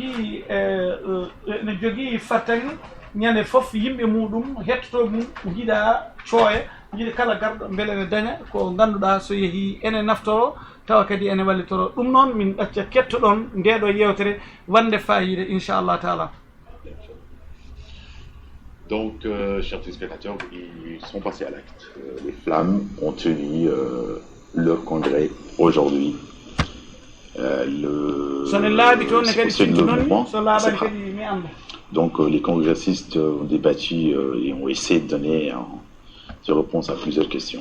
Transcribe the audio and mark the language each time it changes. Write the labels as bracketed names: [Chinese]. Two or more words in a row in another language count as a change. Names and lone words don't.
[Fula] jogui fartange ñande foof yimɓe muɗum hettoto mum jiiɗa cooya jiiɗa kala garɗo beele ene daña ko ganduɗa so yeehi ene naftoro tawa kadi ene wallitoro ɗum noon min ɗacca kettoɗon ndeɗo yewtere wande fayida inchallah taala. [French] Donc, chers téléspectateurs, ils sont passés à l'acte. Les Flammes ont tenu leur congrès aujourd'hui. Donc, les congressistes ont débattu et ont essayé de donner des réponses à plusieurs questions.